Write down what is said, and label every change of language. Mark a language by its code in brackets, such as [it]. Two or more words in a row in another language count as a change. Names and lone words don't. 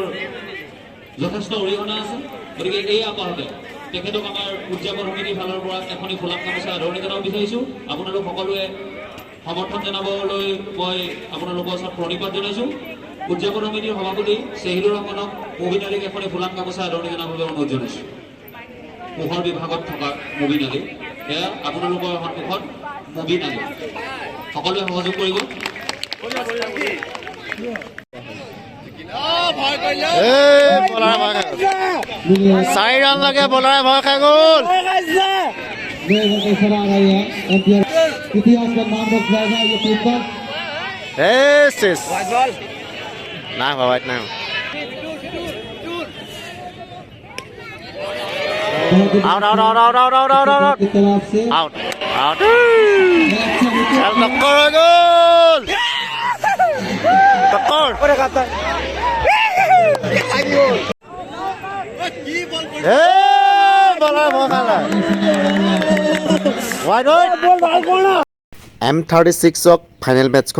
[as] যথেষ্ট অৰিহণা আছে গতিকে এই আপাহতে তেখেতক আমাৰ উদযাপন সমিতিৰ ফালৰ পৰা এখনি ফুলাম গামোচা আদৰণি জনাব বিচাৰিছোঁ আপোনালোক সকলোৱে সমৰ্থন জনাবলৈ মই আপোনালোকৰ ওচৰত প্ৰণিপাত জনাইছোঁ উদযাপন সমিতিৰ সভাপতি চেহিলুৰ ৰহমানক মুবিন আলীক এখনি ফুলাম গামোচা আদৰণি জনাবলৈ অনুৰোধ জনাইছোঁ পোহৰ বিভাগত থকা মুবিন আলী এয়া আপোনালোকৰ সন্মুখত মুবিন আলী সকলোৱে সহযোগ কৰিব চাৰি ৰান লাগে বলাৰে ভয় খাই গ'ল [hi] इतिहास का नाम रख जाएगा ये पेपर [as] নাই বাবা নাই [en] out out out out out out out out [hi] की तरफ से [en] out out [as] খেল টক্কৰ হৈ গ'ল টক্কৰ বলাৰ ভয় খালে M36ক [en] final matchখন